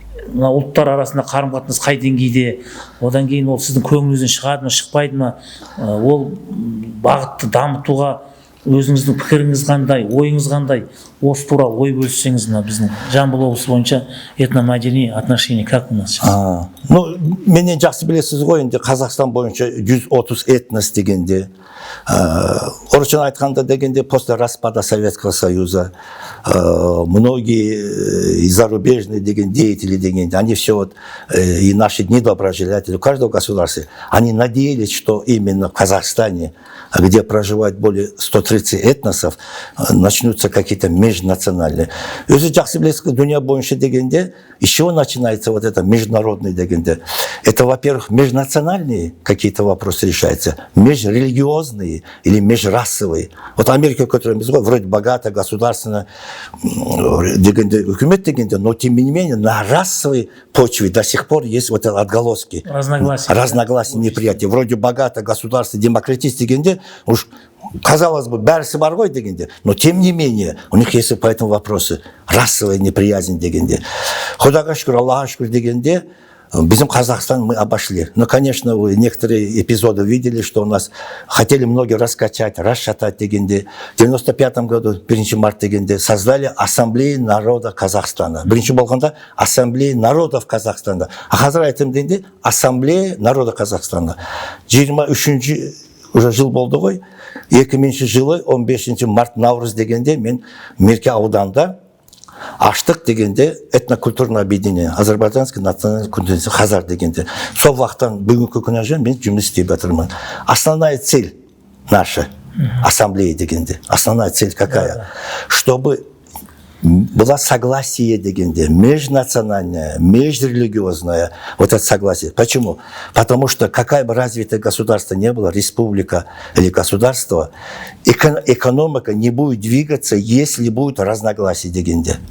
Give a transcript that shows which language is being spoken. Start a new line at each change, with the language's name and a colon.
Kazakh: Мына ұлттар арасында қарым-қатынас қай деңгейде? Одан кейін ол сіздің көңіліңізден шығады ма, шықпайды ма? Ол бағытты дамытуға өзіңіздің пікіріңіз қандай, ойыңыз қандай? Осы туралы ой бөліссеңіз, мына біздің Жамбыл облысы бойынша этномәдени
Russian: отношение как у нас сейчас? Ну,
Kazakh: менен жақсы білесіз ғой, енді Қазақстан бойынша 130 этнос дегенде, орысша айтқанда дегенде,
Russian: после распада Советского Союза, многие зарубежные деятели дегенде, они все вот, и наши недоброжелатели, у каждого государства, они надеялись, что именно в Казахстане, где проживает более 130 этносов, начнутся какие-то межнациональные.
Kazakh: Өзі жақсы білесіз, дүния бойынша дегенде,
Russian: из чего начинается вот это международное
Kazakh: дегенде?
Russian: Это, во-первых, межнациональные какие-то вопросы решаются, межрелигиозные или межрасовые. Вот Америка, которая вроде богатая, государственная, дегенде, хükümet дегенде, но тем не менее на расовой почве до сих пор есть вот отголоски. Разногласия, неприятия. Вроде богатое государство, демократическое дегенде, уж казалось бы,
Kazakh: бәрісі бар ғой
Russian: дегенде, но тем не менее, у них есть по этому вопросы расовая неприязнь дегенде.
Kazakh: Құдайға шүкір, Аллаға шүкір дегенде, bizim
Russian: Казахстан мы обошли. Но, конечно, вы некоторые эпизоды видели, что у нас хотели многие раскачать, расшатать дегенде. В 95 году, 1 марта дегенде, создали Ассамблею народа Казахстана.
Kazakh: Бірінші болғанда Ассамблея народов Казахстана. А қазір айтым дегенде Ассамблея народа Казахстана. 23 уже жыл болды ғой. 2000 жылы 15 март Наурыз дегенде мен Меркі ауданында аштық дегенде
Russian: этнокультурное объединение, Азербайджанский национальный культурный
Kazakh: Хазар дегенде. Сол уақыттан бүгінгі күнге дейін мен жұмыс істеп жатырмын.
Russian: Основная цель наша ассамблеи дегенде. Основная цель какая? Чтобы было согласие дегенде, межнациональное, межрелигиозное, вот это согласие. Почему? Потому что какая бы развитое государство не было, республика или государство, экономика не будет двигаться, если будет разногласие дегенде.